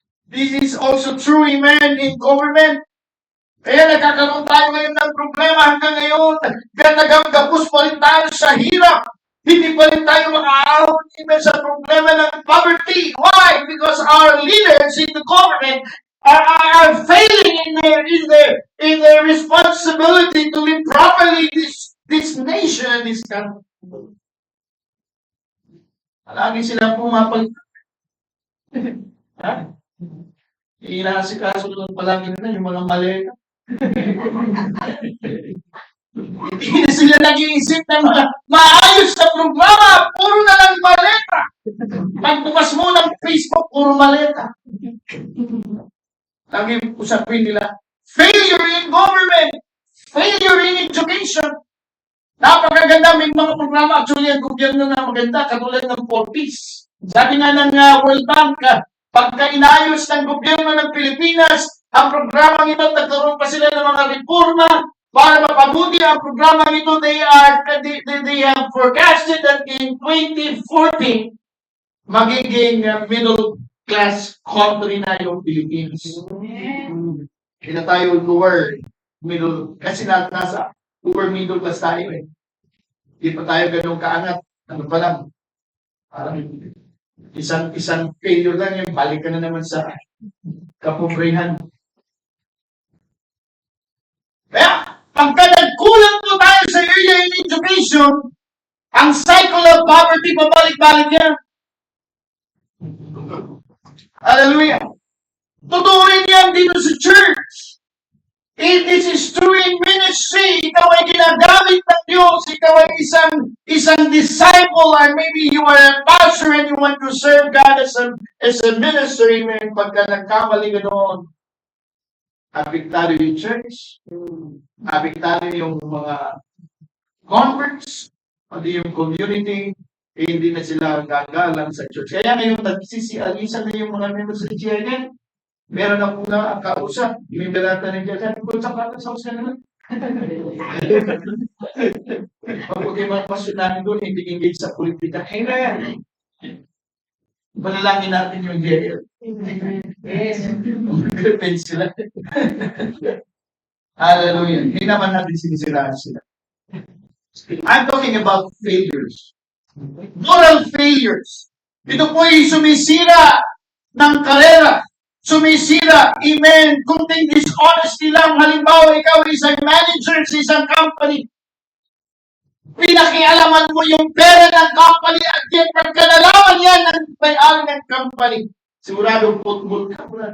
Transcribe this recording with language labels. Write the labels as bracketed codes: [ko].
[en] This is also true, amen, in government. [tl] Kaya nagkakaroon tayo ngayon ng problema hanggang ngayon. Gapos pa rin tayo sa hirap. Hindi pa rin tayo makaahon sa problema ng poverty. [en] Why? Because our leaders in the government are failing in their responsibility to lead properly this nation, this country. [tl] Lagi silang pumapal. Ha? Inasikaso lang palagi nila yung mga maleta. Hindi na sila nag-iisip ng mga maayos na programa. Puro na lang maleta. Pagbukas mo ng Facebook, puro maleta. Lagi usapin nila, [en] failure in government, failure in education. [tl] Napakaganda, may mga programa actually ang gobyerno na maganda, katulad ng 4Ps. Sabi nga ng World Bank, pagka inayos ng gobyerno ng Pilipinas, ang programang ito, nagkaroon pa sila ng mga reforma para mapabuti ang programang ito. [en] They have forecasted that in 2040, magiging middle class country na yung Philippines. [tl] Hindi na tayo lower middle, kasi nasa lower middle class tayo eh. Hindi pa tayo ganun kaangat. Ano pa lang, parang isang failure lang yung balik ka na naman sa kapumrehan. Kaya, pagka nagkulang po tayo sa area in education, ang cycle of poverty, pabalik-balik yan. Hallelujah. Totoo rin yan dito sa church. [en] This is true in ministry. [tl] Ikaw ay ginagamit ng Diyos. Ikaw ay isang [en] disciple, or maybe you are a pastor and you want to serve God as a minister. Amen. [tl] Pagka nagkamali ka doon, apektado yung church, apektado yung mga converts, pati yung community, hindi na sila gagalang sa church. Kaya ngayon, nagsisialisan na yung mga members sa GIN. Meron ako na kausap, may berata na dyan. Sabi ko, sa house ka naman. Pag okay mga pasyon namin doon, hindi engage sa politika. Amen. Panalangin natin yung GIN. [en] Yes. [tl] Mag-repent sila. Hallelujah. Hindi naman natin sinisiraan sila. [en] I'm talking about failures. Moral failures. [tl] Ito po ay sumisira ng karera. Sumisira, amen, kunting dishonesty lang. Halimbawa, ikaw isang manager sa isang company. Pinakialaman mo yung pera ng company at yan, pagka nalaman yan ng may-ari ng company, sigurado putbol ka.